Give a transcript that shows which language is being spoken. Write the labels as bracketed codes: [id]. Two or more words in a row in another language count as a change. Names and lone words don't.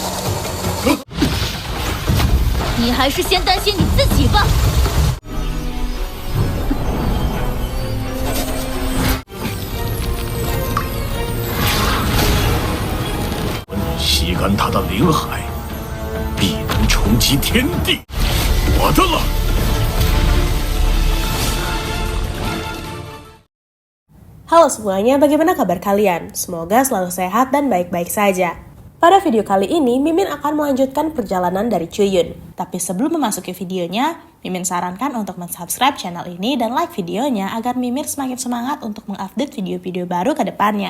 [zh] 你还是先担心你自己吧。吸干他的灵海，必能冲击天地。我的了。 [id] Halo semuanya, bagaimana kabar kalian? Semoga selalu sehat dan baik-baik saja. Pada video kali ini, Mimin akan melanjutkan perjalanan dari Chuyun. Tapi sebelum memasuki videonya, Mimin sarankan untuk mensubscribe channel ini dan like videonya agar Mimin semakin semangat untuk mengupdate video-video baru ke depannya.